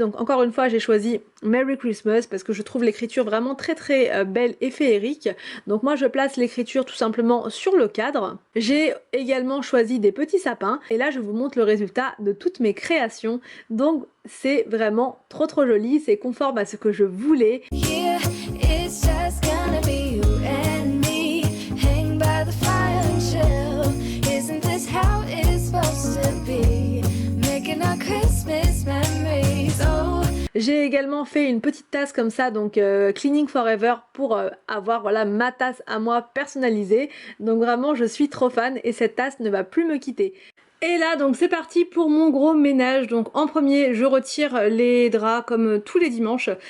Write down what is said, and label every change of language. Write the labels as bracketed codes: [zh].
[fr] Donc encore une fois j'ai choisi Merry Christmas parce que je trouve l'écriture vraiment très belle et féerique. Donc moi je place l'écriture tout simplement sur le cadre. J'ai également choisi des petits sapins et là je vous montre le résultat de toutes mes créations. Donc c'est vraiment trop joli, c'est conforme à ce que je voulais. [en] Yeah, it's just gonna be you and me. Hang by the fire and chill. Isn't this how it's supposed to be? Making our Christmas memories. Oh. [fr] J'ai également fait une petite tasse comme ça, donc Cleaning Forever, pour avoir voilà ma tasse à moi personnalisée. Donc vraiment je suis trop fan et cette tasse ne va plus me quitter. Et là donc c'est parti pour mon gros ménage. Donc en premier je retire les draps comme tous les dimanches.